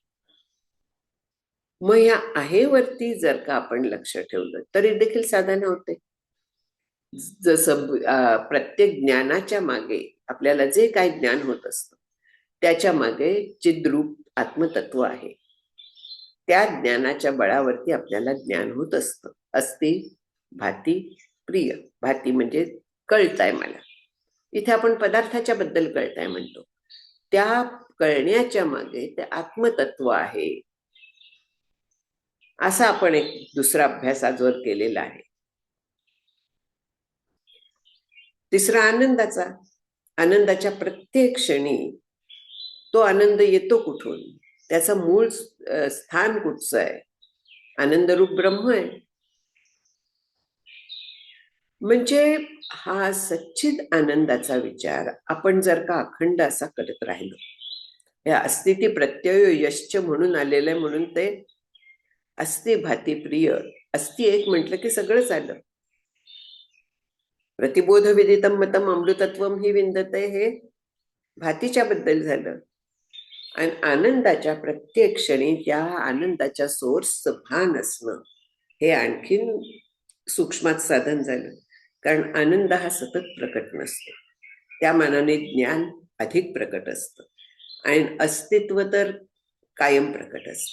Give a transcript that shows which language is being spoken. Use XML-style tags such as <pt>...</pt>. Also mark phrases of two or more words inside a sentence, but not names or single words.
<mr>मग या आहे वरती जर का आपण लक्ष ठेवलं तरी देखील साधना होते. जसं प्रत्येक ज्ञानाच्या मागे आपल्याला जे काही ज्ञान होत असतं त्याच्या मागे चिद्रूप आत्मतत्व आहे. त्या ज्ञानाच्या बळावरती आपल्याला ज्ञान होत असतं.</mr> <sa>अस्ति भाती प्रिय.</sa> <mr>भाती म्हणजे कळताय मला. इथे आपण पदार्थाच्या बद्दल कळताय म्हणतो. त्या कळण्याच्या मागे ते आत्मतत्व आहे. असा आपण एक दुसरा अभ्यास आजवर केलेला आहे. तिसरा आनंदाचा. आनंदाच्या प्रत्येक क्षणी तो आनंद येतो कुठून, त्याचं मूळ स्थान कुठचं आहे? आनंदरूप ब्रह्म आहे. म्हणजे हा सच्चिद आनंदाचा विचार आपण जर का अखंड असा करत राहिलो, या</mr> <sa>अस्तिती प्रत्यय यश्च</sa> <mr>म्हणून आलेलं आहे, म्हणून ते</mr> <sa>अस्ति भाती प्रिय.</sa> <mr>अस्ति एक म्हटलं की सगळंच आलं.</mr> <sa>प्रतिबोध विदितम मतम अमृतत्वम ही विंदते,</sa> <mr>हे भातीच्या बद्दल झालं. आणि आनंदाच्या प्रत्येक क्षणी त्या आनंदाच्या सोर्सचं भान असणं हे आणखीन सूक्ष्मात साधन झालं. कारण आनंद हा सतत प्रकट नसतो, त्या मानाने ज्ञान अधिक प्रकट असतं आणि अस्तित्व तर कायम प्रकट असतं.</mr>